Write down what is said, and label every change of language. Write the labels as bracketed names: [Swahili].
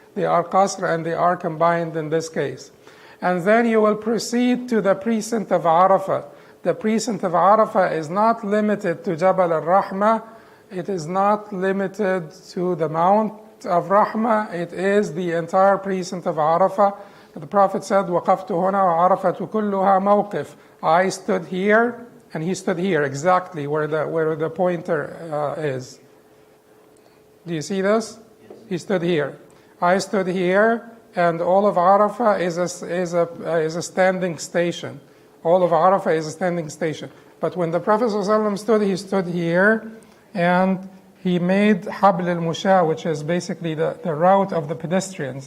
[English] They are qasr and they are combined in this case. And then you will proceed to the precinct of Arafah. The precinct of Arafah is not limited to Jabal al-Rahmah. It is not limited to the Mount of Rahmah. It is the entire precinct of Arafah. The Prophet said, [Arabic] وَقَفْتُ هُنَا وَعَرَفَةُ كُلُّهَا مَوْقِفٌ. [English] I stood here, and he stood here, exactly where the pointer is. Do you see this? Yes. He stood here. I stood here, and all of Arafah is a standing station. All of Arafah is a standing station. But when the Prophet ﷺ stood, he stood here, and he made Habl al-Musha, which is basically the route of the pedestrians.